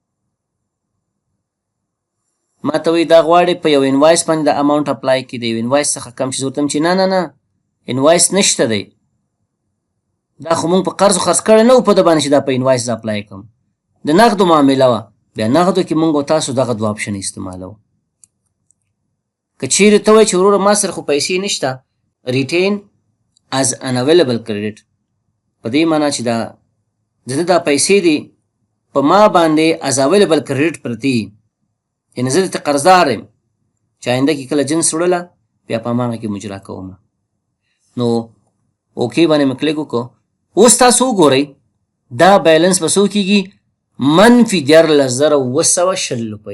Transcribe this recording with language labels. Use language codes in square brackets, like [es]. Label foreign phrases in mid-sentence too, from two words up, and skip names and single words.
[ps] ما ته وایي دا غواړې په یو انوایس باندې د [en] amount apply [ps] کړي د یو انوایس څخه کم چې زه ورته چې نه نه نه انوایس نشته دی دا خو مونږ په قرض خرڅ کړی نه و په ده باندې چې دا په انوایس زه اپلای کړم د نغدو معامله وه بیا نغدو کې مونږ او تاسو دغه دوه اپشن استعمالوو که چیرې ته وایې چې وروره ما سره خو پیسې نشته [en] retain as an available credit. [ps] په دې معنا چې دا پیسې دي په ما باندې [en] as available credit [ps] پرتي، یعنې زه درته قرضدار یم چې آینده کې کله جنس وړله بیا په هماغه کې مجرا کوم. نو اوکې باندې مې کلیک وکړو. اوس تاسو وګورئ دا بیلنس به څو کېږي؟ منفي 14,220 روپۍ.